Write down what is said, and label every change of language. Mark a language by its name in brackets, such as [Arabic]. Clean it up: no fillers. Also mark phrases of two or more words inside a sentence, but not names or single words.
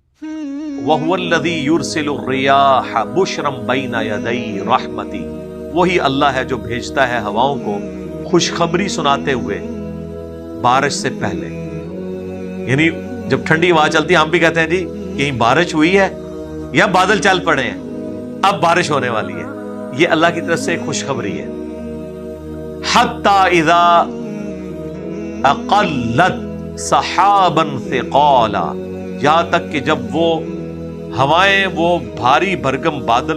[Arabic] وَهُوَ الَّذِي يُرْسِلُ الرِّيَاحَ بُشْرًا بَيْنَ يَدَيْ رَحْمَتِهِ, [Urdu] وہی اللہ ہے جو بھیجتا ہے ہواؤں کو خوشخبری سناتے ہوئے بارش سے پہلے. یعنی جب ٹھنڈی ہوا چلتی ہے ہم بھی کہتے ہیں جی کہیں بارش ہوئی ہے یا بادل چل پڑے ہیں، اب بارش ہونے والی ہے. یہ اللہ کی طرف سے خوشخبری ہے. [Arabic] حَتَّىٰ إِذَا أَقَلَّتْ سَحَابًا ثِقَالًا, [Urdu] یہاں تک کہ جب وہ ہوائیں وہ بھاری بھرکم بادل